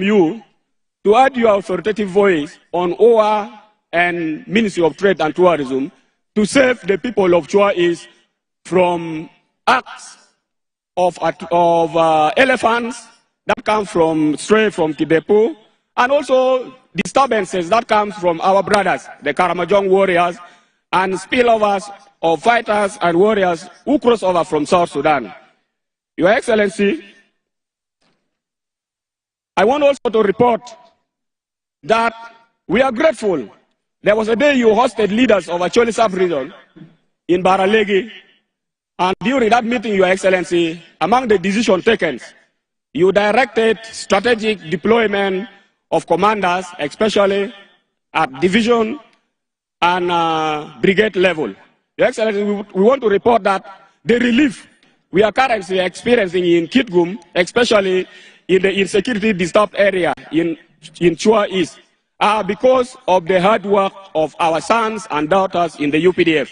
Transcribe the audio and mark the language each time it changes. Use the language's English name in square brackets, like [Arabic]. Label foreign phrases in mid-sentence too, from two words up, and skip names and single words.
[English] you to add your authoritative voice on OA and Ministry of Trade and Tourism to save the people of Chua East from acts of elephants that come straight from Kidepo, and also disturbances that come from our brothers, the Karamojong warriors, and spillovers of fighters and warriors who cross over from South Sudan. Your Excellency, I want also to report that we are grateful. There was a day you hosted leaders of Acholi sub-region in Baralegi, and during that meeting, Your Excellency, among the decisions taken, you directed strategic deployment of commanders, especially at division and brigade level. Your Excellency, we want to report that the relief we are currently experiencing in Kitgum, especially in the insecurity disturbed area in Chua East, are because of the hard work of our sons and daughters in the UPDF.